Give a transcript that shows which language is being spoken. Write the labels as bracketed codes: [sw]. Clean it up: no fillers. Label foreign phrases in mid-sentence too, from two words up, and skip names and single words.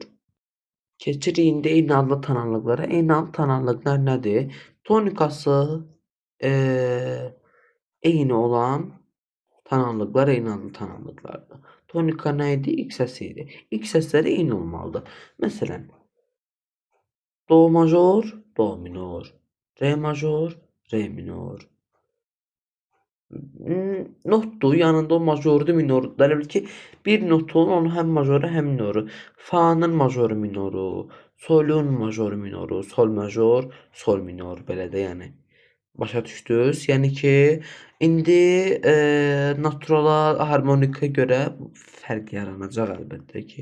[az] Keçirik indi eyni adlı tonallıqlara. Eyni adlı tonallıqlar nədir? Tonikası eyni olan tonallıqlar eyni adlı tonallıqlardır. Tonika nə idi? İlk səsi idi. İlk səsləri eyni olmalıdır. Məsələn, do major, do minor, re major, re minor. Notdur, yanında o majordur, minordur. Elə bil ki, bir notun onu həm majoru, həm minoru. Fa'nın majoru, minoru, solun majoru, minoru, sol major, sol minor belə də yəni. Başa düşdünüz? Yəni ki, indi naturala, harmonika görə fərq yaranacaq əlbəttə ki.